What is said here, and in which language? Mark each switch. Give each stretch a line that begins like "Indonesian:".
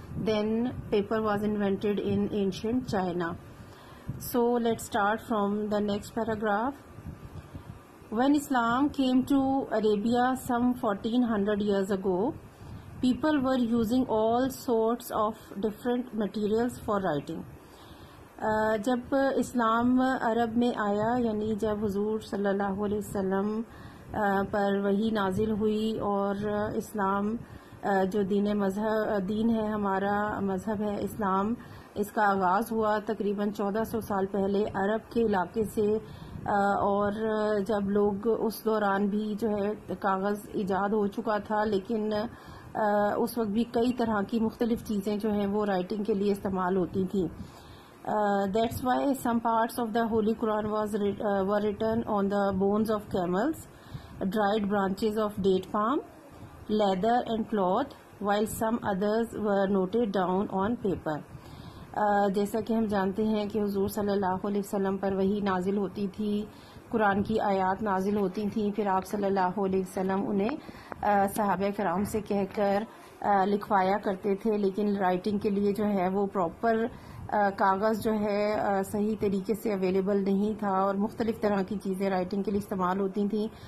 English: Then paper was invented in ancient China. So let's start from the next paragraph. When Islam came to Arabia some 1400 years ago, people were using all sorts of different materials for writing.
Urdu: جب اسلام عرب میں آیا، یعنی جب حضور صلی اللہ علیہ وسلم پر وحی نازل ہوئی اور اسلام جو دین ہے، ہمارا مذہب ہے اسلام، اس کا آغاز ہوا تقریباً 1400 سال پہلے عرب کے علاقے سے. اور جب لوگ اس دوران بھی جو ہے کاغذ ایجاد ہو چکا تھا، لیکن اس وقت بھی کئی طرح کی مختلف چیزیں جو ہیں وہ رائٹنگ کے لیے استعمال ہوتی تھیں.
English: That's why some parts of the Holy Quran were written on the bones of camels, dried branches of date palm, leather and cloth, while some others were noted down on paper.
Urdu: جیسا کہ ہم جانتے ہیں کہ حضور صلی اللہ علیہ وسلم پر وحی نازل ہوتی تھی، قرآن کی آیات نازل ہوتی تھیں، پھر آپ صلی اللہ علیہ وسلم انہیں صحابہ کرام سے کہہ کر لکھوایا کرتے تھے. لیکن رائٹنگ کے لیے جو ہے وہ پراپر کاغذ جو ہے صحیح طریقے سے اویلیبل نہیں تھا، اور مختلف طرح کی چیزیں رائٹنگ کے لیے استعمال ہوتی تھیں.